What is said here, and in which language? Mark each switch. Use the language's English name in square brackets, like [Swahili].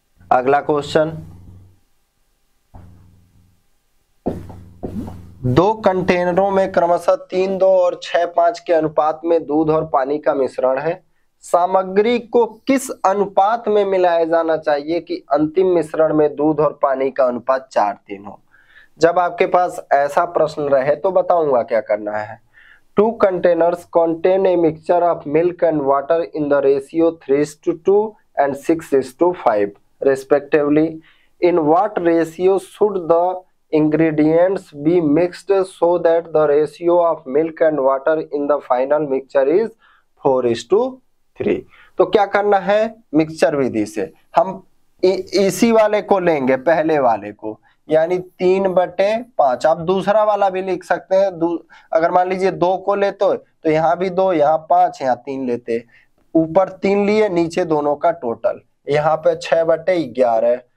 [Hindi] अगला क्वेश्चन, 2 कंटेनरों में क्रमशः 3, 2 और 6, 5 के अनुपात में दूध और पानी का मिश्रण है। सामग्री को किस अनुपात में मिलाया जाना चाहिए कि अंतिम मिश्रण में दूध और पानी का अनुपात 4:3 हो? जब आपके पास ऐसा प्रश्न रहे तो बताऊंगा क्या करना है। [English] 2 containers contain a mixture of milk and water in the ratio 3:2 and 6:5 respectively. In what ratio should the ingredients be mixed so that the ratio of milk and water in the final mixture is 4:3? [Hindi] तो क्या करना है, mixture विधि से हम इसी वाले को लेंगे, पहले वाले को, यानी 3/5। आप दूसरा वाला भी लिख सकते हैं। अगर मान लीजिए 2 को ले तो यहाँ भी 2, यहाँ 5, यहाँ 3 लेते, ऊपर 3 लिए, नीचे दोनों का टोटल, यहाँ पे 6/11।